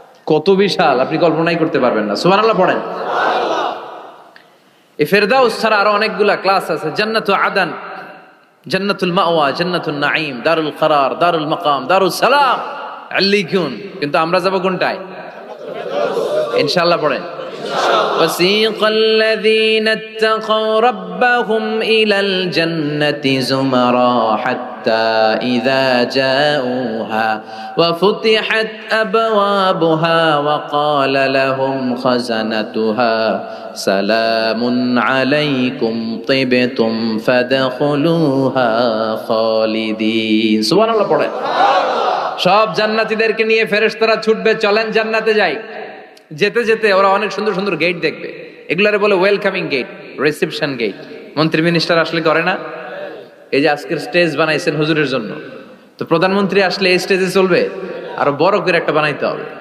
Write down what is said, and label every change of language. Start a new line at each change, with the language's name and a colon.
Bangla: কত বিশাল আপনি কল্পনাই করতে পারবেন না। সুবহানাল্লাহ পড়েন। এই ফিরদাউস ছাড়া আরো অনেকগুলা ক্লাস আছে। জান্নাতুল আদান, জান্নাতুল মাওয়া, জান্নাতুন নাঈম, দারুল করার, দারুল মাকাম, দারুস সালাম, আল্লিকুন। কিন্তু আমরা যাব কোনটায়? ইনশাআল্লাহ পড়েন।
Arabic: وسيق الذين اتقوا ربهم إلى الجنة زمرا حتى إذا جاءوها وفتحت أبوابها وقال لهم خزنتها سلام عليكم طبتم فادخلوها خالدين। سبحان الله পড়ে।
Bangla: সব জান্নাতীদেরকে নিয়ে ফেরেশতারা ছুটবে, চলেন জান্নাতে যাই। যেতে যেতে ওরা অনেক সুন্দর সুন্দর গেট দেখবে, এগুলারে বলে ওয়েলকামিং গেট, রিসেপশন গেট। মন্ত্রী মিনিস্টার আসলে করে না? এই যে আজকের স্টেজ বানাইছেন হুজুরের জন্য, তো প্রধানমন্ত্রী আসলে এই স্টেজে চলবে, আরো বড় করে একটা বানাইতে হবে।